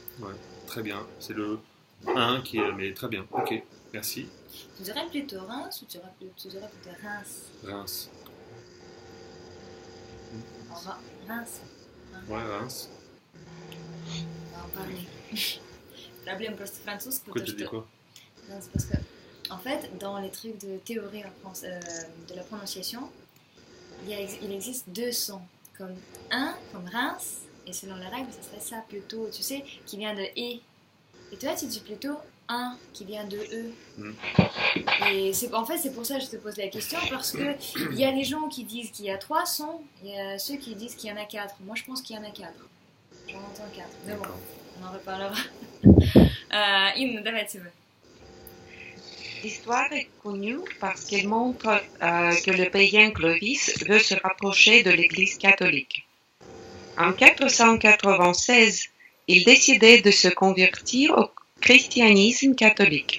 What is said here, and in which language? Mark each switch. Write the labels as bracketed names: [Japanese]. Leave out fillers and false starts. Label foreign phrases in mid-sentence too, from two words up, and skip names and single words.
[French] Ouais, très bien. C'est le 1 qui est... Mais très bien, ok, merci. Tu dirais plutôt Reims ou tu dirais plutôt Reims? Reims. Reims. Ouais, Reims. On va en parler. Problème [Russian] просто французский. [French] Pourquoi tu dis quoi? Non, c'est parce que, en fait, dans les trucs de théorie de la prononciation, il existe deux sons. Comme Reims, et selon la règle, ce serait ça plutôt, tu sais, qui vient de E. Et toi, tu dis plutôt un qui vient de E. Et c'est pour ça que je te pose la question, parce que il y a les gens qui disent qu'il y a 3 sons, il y a ceux qui disent qu'il y en a 4. Moi, je pense qu'il y en a 4. J'en entends 4. Mais bon, on en reparlera. [Russian] Inna, давайте вы. [French] L'histoire est connue parce qu'elle montre que le païen Clovis veut se rapprocher de l'Église catholique. En 496, il décidait de se convertir au christianisme catholique.